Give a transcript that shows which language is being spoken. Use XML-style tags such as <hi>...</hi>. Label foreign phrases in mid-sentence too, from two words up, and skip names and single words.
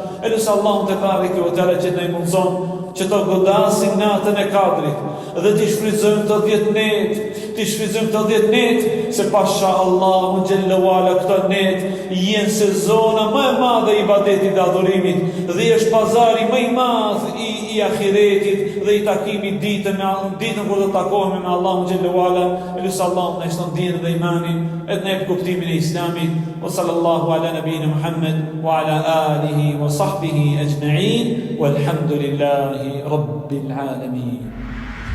<sq>Elus Allahu</sq> <ar>تبارك وتعالى</ar> <sq>që na mundson që të godasim natën e Kadrit dhe të shfrytëzojmë të 10 net, se pasha Allahu</sq> <ar>جل وعلا</ar> <sq>këto net jenë sezona më e madhe i ibadetit dhe adhurimit, dhe është pazari më i madh i ahiretit dhe i takimit ditën kur do të takohemi me Allahun</sq> <ar>جل وعلا.</ar> <sq>Elus Allahu na shton dinën dhe imanin, edhe në kuptimin e Islamit.</sq> <ar>وصلى الله على نبينا محمد وعلى آله وصحبه أجمعين والحمد لله رب العالمين.</ar>